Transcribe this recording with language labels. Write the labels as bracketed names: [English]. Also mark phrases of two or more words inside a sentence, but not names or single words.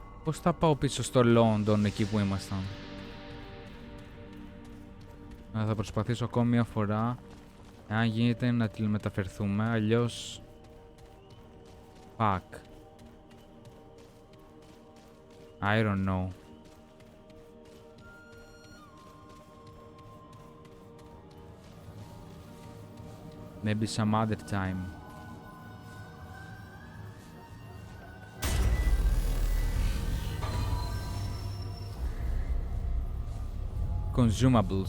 [Greek] Πώς θα πάω πίσω στο Λόντον εκεί που ήμασταν? Θα προσπαθήσω ακόμη μια φορά. Αν γίνεται να τηλεμεταφερθούμε, αλλιώς... [English] Fuck. I don't know. Maybe some other time. Consumables.